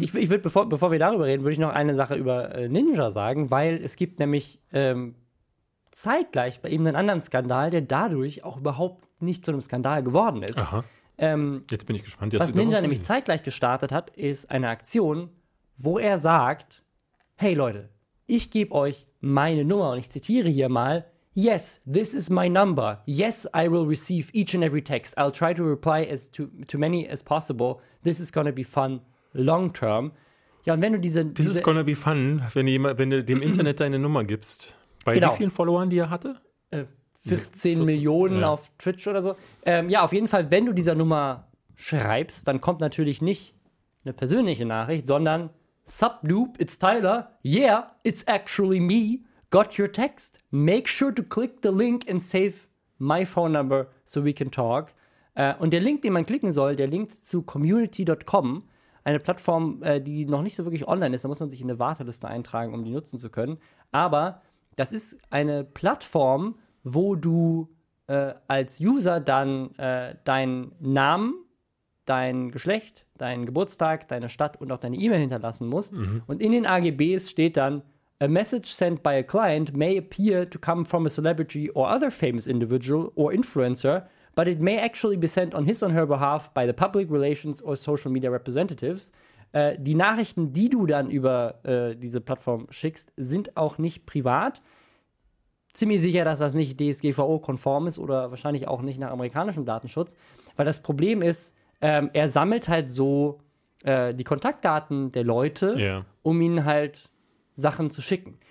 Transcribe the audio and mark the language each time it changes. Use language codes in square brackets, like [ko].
[de] Ich würde, bevor wir darüber reden, würde ich noch eine Sache über Ninja sagen, weil es gibt nämlich zeitgleich bei ihm einen anderen Skandal, der dadurch auch überhaupt nicht zu einem Skandal geworden ist. Aha. Jetzt bin ich gespannt. Was Ninja nämlich zeitgleich gestartet hat, ist eine Aktion, wo er sagt, hey Leute, ich gebe euch meine Nummer und ich zitiere hier mal, [en] yes, this is my number. Yes, I will receive each and every text. I'll try to reply as to many as possible. This is gonna be fun long term. [de] Ja, und wenn du [en] This is gonna be fun, [de] wenn du dem Internet deine Nummer gibst. Bei wie vielen Followern, die er hatte? 14 Millionen auf Twitch oder so. Auf jeden Fall, wenn du dieser Nummer schreibst, dann kommt natürlich nicht eine persönliche Nachricht, sondern Subloop, [en] it's Tyler. Yeah, it's actually me. Got your text. Make sure to click the link and save my phone number so we can talk. [de] Und der Link, den man klicken soll, der Link zu community.com, eine Plattform, die noch nicht so wirklich online ist. Da muss man sich in eine Warteliste eintragen, um die nutzen zu können. Aber das ist eine Plattform, wo du als User dann deinen Namen, dein Geschlecht, deinen Geburtstag, deine Stadt und auch deine E-Mail hinterlassen musst. Mhm. Und in den AGBs steht dann, [en] a message sent by a client may appear to come from a celebrity or other famous individual or influencer, but it may actually be sent on his or her behalf by the public relations or social media representatives. [de] Die Nachrichten, die du dann über diese Plattform schickst, sind auch nicht privat. Ziemlich sicher, dass das nicht DSGVO-konform ist oder wahrscheinlich auch nicht nach amerikanischem Datenschutz. Weil das Problem ist, er sammelt halt so die Kontaktdaten der Leute, um ihnen halt Sachen zu schicken.